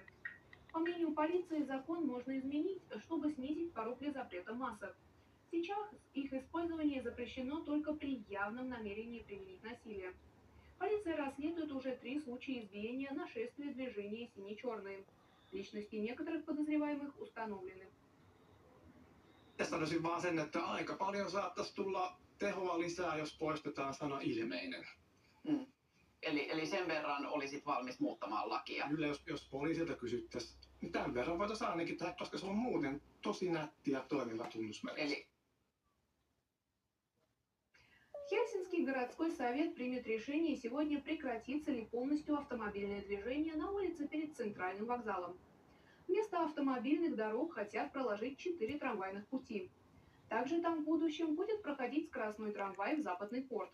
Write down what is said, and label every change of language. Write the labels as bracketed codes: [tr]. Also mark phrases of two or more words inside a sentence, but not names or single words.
[ru] По мнению полиции, закон можно изменить, чтобы снизить порог для запрета масок. Сейчас их использование запрещено только при явном намерении применить насилие. Полиция расследует уже 3 случая избиения, нашествия движения «Сине-черные». Lичности некоторых подозреваемых установлены. [fi] Sanoisin vaan sen, että aika paljon saattaisi tulla tehoa lisää, jos poistetaan sana ilmeinen. Mm. Eli sen verran olisit valmis muuttamaan lakia. Kyllä, jos poliisilta kysyttäisiin, niin tämän verran voitaisiin ainakin tehdä, koska se on muuten tosi nätti ja toimiva tunnusmerkki. Eli [ru] Хельсинский городской совет примет решение сегодня, прекратится ли полностью автомобильное движение на улице перед центральным вокзалом. Вместо автомобильных дорог хотят проложить 4 трамвайных пути. Также там в будущем будет проходить скоростной трамвай в Западный порт.